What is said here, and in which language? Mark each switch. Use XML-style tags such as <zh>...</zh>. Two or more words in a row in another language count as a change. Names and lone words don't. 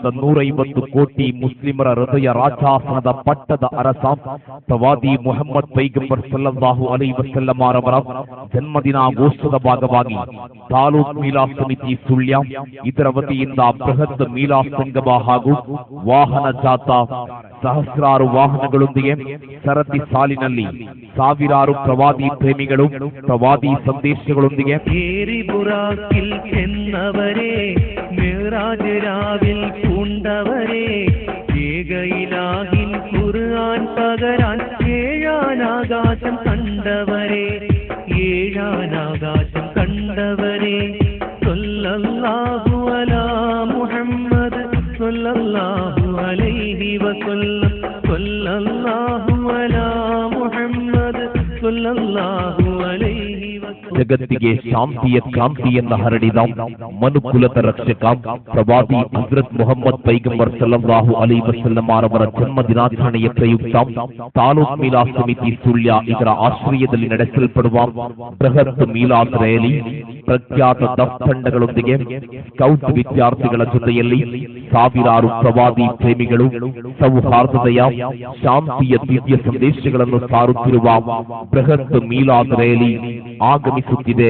<kn>150 ಕೋಟಿ ಮುಸ್ಲಿಮರ ಹೃದಯ ರಾಜಾಸನದ ಪಟ್ಟದ ಅರಸ ಪ್ರವಾದಿ ಮುಹಮ್ಮದ್ ಪೈಗಂಬರ್</kn> <ar>صلى الله عليه وسلم</ar> <kn>ಅವರ ಜನ್ಮದಿನಾಘೋಷದ ಭಾಗವಾಗಿ ತಾಲೂಕ್ ಮೀಲಾದ್ ಸಮಿತಿ ಸುಳ್ಯ ಇದರ ವತಿಯಿಂದ ಬೃಹತ್ ಮೀಲಾದ್ ಸಂಗಮ ಹಾಗೂ ವಾಹನ ಜಾಥಾ, ಸಹಸ್ರಾರು ವಾಹನಗಳೊಂದಿಗೆ ಸರತಿ ಸಾಲಿನಲ್ಲಿ ಸಾವಿರಾರು ಪ್ರವಾದಿ ಪ್ರೇಮಿಗಳು ಪ್ರವಾದಿ ಸಂದೇಶಗಳೊಂದಿಗೆ</kn> <ml>ബുറാക്കിൽ ചെന്നവരെ, മിറാജ് രാവിൽ പൂണ്ടവരെ, ഏകയിലാഹിൻ ഖുർആൻ പകരാൻ ഏഴാനാകാശം കണ്ടവരെ, ഏഴാനാകാശം കണ്ടവരെ,</ml> <ar>صلى الله على محمد صلى الله عليه وسلم, صلى الله على محمد صلى الله عليه.</ar> <kn>ಜಗತ್ತಿಗೆ ಶಾಂತಿಯ ಕ್ರಾಂತಿಯನ್ನ ಹರಡಿದ ಮನುಕುಲದ ರಕ್ಷಕ ಪ್ರವಾದಿ ಹಜರತ್ ಮುಹಮ್ಮದ್ ಪೈಗಂಬರ್ ಸಲ್ಲಲ್ಲಾಹು</kn> <ar>عليه وسلم</ar> <kn>ಅವರ ಜನ್ಮ ದಿನಾಚರಣೆಯ ಪ್ರಯುಕ್ತ ತಾಲೂಕ್ ಮೀಲಾದ್ ಸಮಿತಿ ಸುಳ್ಯ ಇದರ ಆಶ್ರಯದಲ್ಲಿ ನಡೆಸಲ್ಪಡುವ ಬೃಹತ್ ಮೀಲಾದ್ ರ್ಯಾಲಿ ಪ್ರಖ್ಯಾತ ದಫ್ ತಂಡಗಳೊಂದಿಗೆ ಸ್ಕೌಟ್ ವಿದ್ಯಾರ್ಥಿಗಳ ಜೊತೆಯಲ್ಲಿ ಸಾವಿರಾರು ಪ್ರವಾದಿ ಪ್ರೇಮಿಗಳು ಸೌಹಾರ್ದತೆಯ, ಶಾಂತಿಯ ದಿವ್ಯ ಸಂದೇಶಗಳನ್ನು ಸಾರುತ್ತಿರುವ ಬೃಹತ್ ಮೀಲಾದ್ ರ್ಯಾಲಿ ಆಗಮಿಸುತ್ತಿದೆ.</kn>